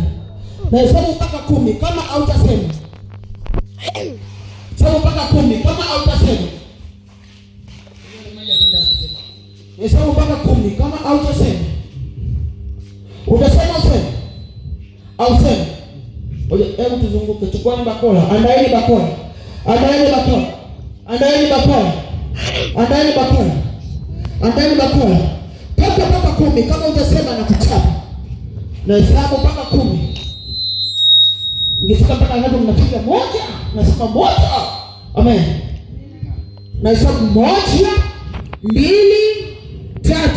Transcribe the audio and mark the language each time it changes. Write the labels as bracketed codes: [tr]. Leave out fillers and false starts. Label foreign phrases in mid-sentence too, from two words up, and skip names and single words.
[sw] Na hesabu mpaka 10 kama hautasema. Hesabu mpaka 10 kama hautasema. Hesabu mpaka 10 kama hautasema. Utasema useme. Au sema. Oje, hebu tuzunguke. Chukuani bakola. Andaeni bakola. Andaeni bakola. Andaeni bakola. Andaeni bakola. Andaeni bakola. Mpaka 10 kama utasema na kuchapa. Na hesabu mpaka 10. Nikifika mpaka hapo mnapiga moja, nasema moja. Amen. Na hesabu 1, 2, 3.